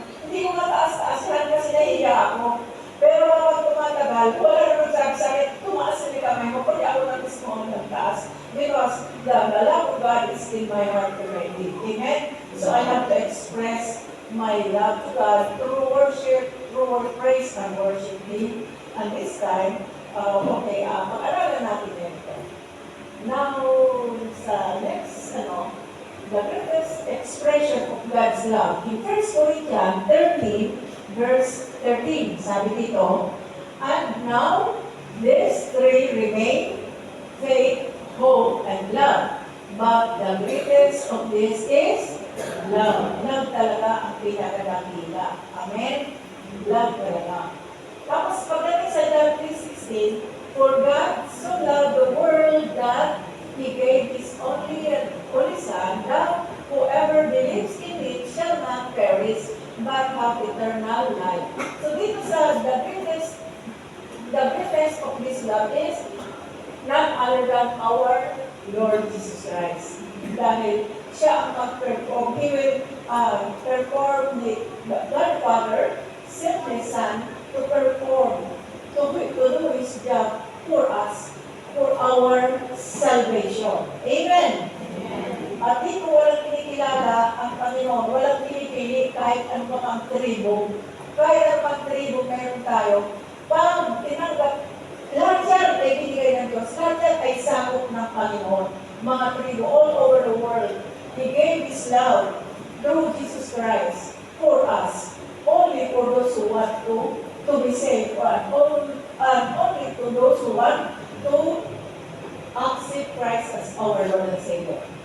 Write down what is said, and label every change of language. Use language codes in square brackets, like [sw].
[tl] Hindi ko mataas-taas lang kasi nahiya ako. Pero kapag tumatagal, wala naman sabi sa akin, tumaas na yung kamay mo, pwede ako na mismo ang nagtaas. [en] Because the love of God is in my heart already. Amen? So I have to express my love to God through worship, through praise and worship Him. And this time, [tl] pag-aralan natin ito. [en] Now, sa next, the greatest expression of God's love. In 1 Corinthians 13, verse 13, [tl] sabi dito, [en] and now, these three remain, faith, hope, and love. But the greatest of this is love. [tl] Love talaga ang pinakadakila. Amen? Love talaga. Tapos pagdating sa [en] John 3:16, for God so loved the world that He gave His only Son, that whoever believes in Him shall not perish, but have eternal life. So [tl] dito sa [en] the greatest of this love is none other than our Lord Jesus Christ. [tl] Dahil siya ang mag-perform. [en] He will perform the God Father, sent His Son to perform, to do His job for us, for our salvation. Amen? [tl] At dito walang kinikilala ang Panginoon, walang pinipili kahit ano pa ang tribo. Kahit ano pang tribo meron tayo, pag tinanggap, lahat yan ay binigay ng Diyos, lahat yan ay sakop ng Panginoon. Mga tribo [en] all over the world, He gave His love through Jesus Christ for us, only for those who want to be saved, and only to those who want to accept Christ as our Lord and Savior.